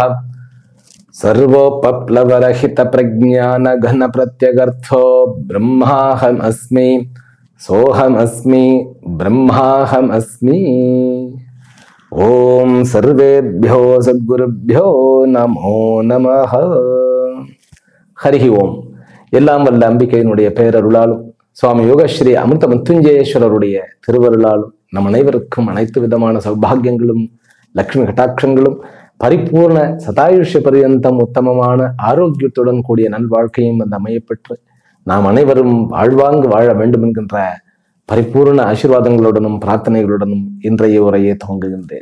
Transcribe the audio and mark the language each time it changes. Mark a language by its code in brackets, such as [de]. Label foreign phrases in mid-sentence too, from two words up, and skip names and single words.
[sa] सर्वोपप्लवरहित प्रज्ञान घन प्रत्यगर्थो ब्रह्माहम अस्मि सोहम अस्मि ब्रह्माहम अस्मि। ओम सर्वेभ्यो सद्गुरुभ्यो नमो नमः। हरि ओम। [ta] எல்லாம் வல்ல அம்பிகையினுடைய பேரருளாலும் சுவாமி யோகஸ்ரீ அமிர்த மத்துஞ்சேஸ்வரருடைய திருவருளாலும் நம் அனைவருக்கும் அனைத்து விதமான சௌபாகியங்களும் லக்ஷ்மி கட்டாட்சங்களும் பரிபூர்ண சதாயுஷ்ய பரியந்தம் உத்தமமான ஆரோக்கியத்துடன் கூடிய நல்வாழ்க்கையும் அந்த அமையப்பெற்று நாம் அனைவரும் வாழ்வாங்கு வாழ வேண்டும் என்கின்ற பரிபூர்ண ஆசீர்வாதங்களுடனும் பிரார்த்தனைகளுடனும் இன்றைய உரையை துவங்குகின்றேன்.